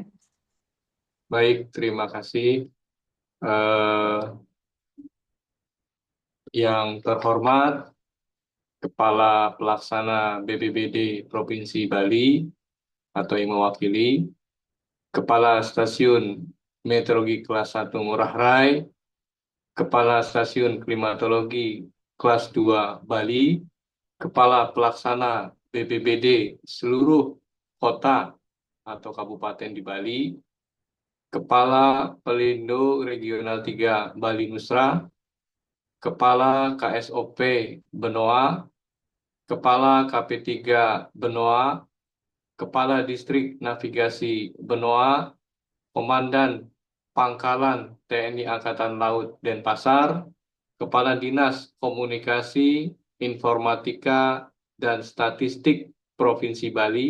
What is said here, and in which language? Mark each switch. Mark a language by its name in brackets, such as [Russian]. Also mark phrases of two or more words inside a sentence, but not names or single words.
[Indonesian] Baik, terima kasih. Eh, yang terhormat Kepala Pelaksana BPBD Provinsi Bali atau yang mewakili, Kepala Stasiun Meteorologi Kelas 1 Ngurah Rai, Kepala Stasiun Klimatologi Kelas 2 Bali, Kepala Pelaksana BPBD seluruh kota atau kabupaten di Bali, Kepala Pelindo Regional 3 Bali Nusra, Kepala KSOP Benoa, Kepala KP3 Benoa, Kepala Distrik Navigasi Benoa, Komandan Pangkalan TNI Angkatan Laut Denpasar, Kepala Dinas Komunikasi, Informatika, dan Statistik Provinsi Bali,